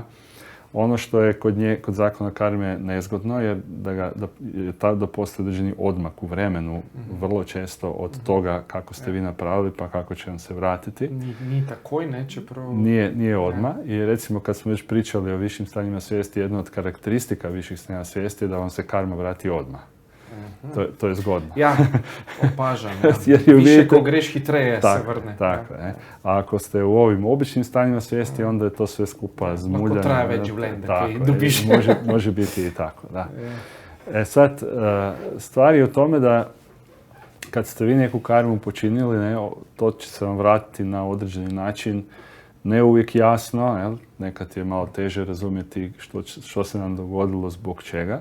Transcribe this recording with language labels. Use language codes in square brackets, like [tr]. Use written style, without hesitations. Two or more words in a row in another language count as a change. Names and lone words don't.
[hr] Ono što je kod zakona karme nezgodno je da postoji određeni odmak u vremenu, vrlo često od toga kako ste vi napravili pa kako će vam se vratiti. [sl] Nije takoj, nećeprav... [hr] Nije odmah. I recimo kad smo već pričali o višim stanjima svijesti, jedna od karakteristika viših stanja svijesti je da vam se karma vrati odmah. To je zgodno. [sl] Ja, opažam. Više ko greš, hitreje se vrne. Tako, ne. [hr] A ako ste u ovim običnim stanjima svijesti, onda je to sve skupa zmuljano. [sl] Lahko traje več življenj, da kaj dobiš. [hr] Može biti i tako, da. Sad, stvar je u tome da kad ste vi neku karmu počinili, to će se vam vratiti na određeni način ne uvijek jasno, jel? Nekad je malo teže razumjeti što se nam dogodilo, zbog čega.